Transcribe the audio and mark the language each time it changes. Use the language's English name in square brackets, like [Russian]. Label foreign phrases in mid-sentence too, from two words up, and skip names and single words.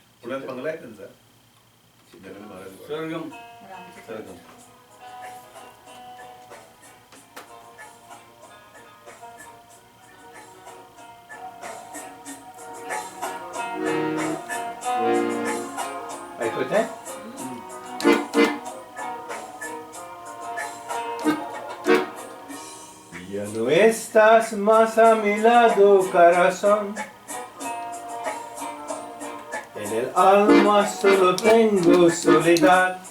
[Marathi] पुण्यात बंगला आहे त्यांचा चित्रकला महाराज स्वर्गम सरगम. ऐकत आहे. [Spanish] Ya no estás más a mi lado, corazón. En el alma solo tengo soledad.